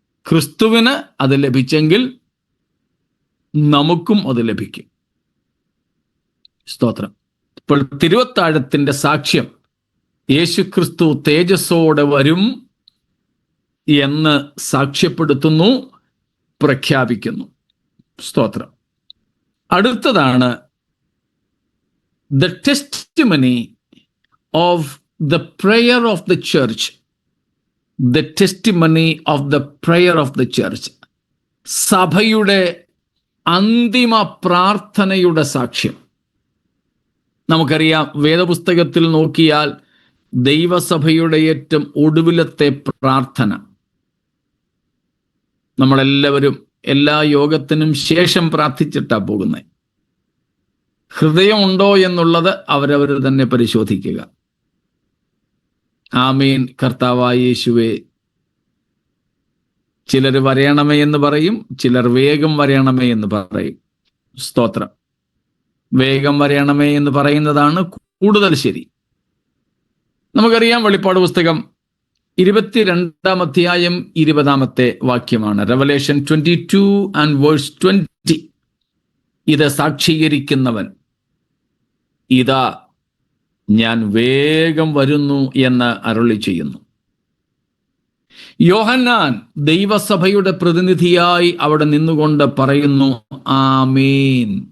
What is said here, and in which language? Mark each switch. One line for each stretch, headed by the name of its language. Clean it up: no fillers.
Malayalam: ക്രിസ്തുവിന് അത് ലഭിച്ചെങ്കിൽ നമുക്കും അത് ലഭിക്കും. സ്തോത്രം. ഇപ്പോൾ തിരുവത്താഴത്തിന്റെ സാക്ഷ്യം യേശു ക്രിസ്തു തേജസ്സോടെ വരും എന്ന് സാക്ഷ്യപ്പെടുത്തുന്നു, പ്രഖ്യാപിക്കുന്നു. സ്തോത്രം. അടുത്തതാണ്
English: the testimony of the prayer of the church. The testimony of the prayer of the church.
Malayalam: സഭയുടെ അന്തിമ പ്രാർത്ഥനയുടെ സാക്ഷ്യം. നമുക്കറിയാം, വേദപുസ്തകത്തിൽ നോക്കിയാൽ ദൈവസഭയുടെ ഏറ്റവും ഒടുവിലത്തെ പ്രാർത്ഥന നമ്മളെല്ലാവരും എല്ലാ യോഗത്തിനും ശേഷം പ്രാർത്ഥിച്ചിട്ടാ പോകുന്നത്. ഹൃദയമുണ്ടോ എന്നുള്ളത് അവരവർ തന്നെ പരിശോധിക്കുക. ആമേൻ കർത്താവായ യേശുവേ. ചിലർ വരയണമേ എന്ന് പറയും, ചിലർ വേഗം വരയണമേ എന്ന് പറയും. സ്തോത്രം. വേഗം വരയണമേ എന്ന് പറയുന്നതാണ് കൂടുതൽ ശരി. നമുക്കറിയാം, വെളിപ്പാട് പുസ്തകം 22-ാം അധ്യായം 20-ാമത്തെ വാക്യമാണ്.
English: Revelation 22 and verse 20.
Malayalam: ഇത് സാക്ഷീകരിക്കുന്നവൻ, ഇതാ ഞാൻ വേഗം വരുന്നു എന്ന് അരുളി ചെയ്യുന്നു. യോഹന്നാൻ ദൈവസഭയുടെ പ്രതിനിധിയായി അവിടെ നിന്നുകൊണ്ട് പറയുന്നു, ആമീൻ.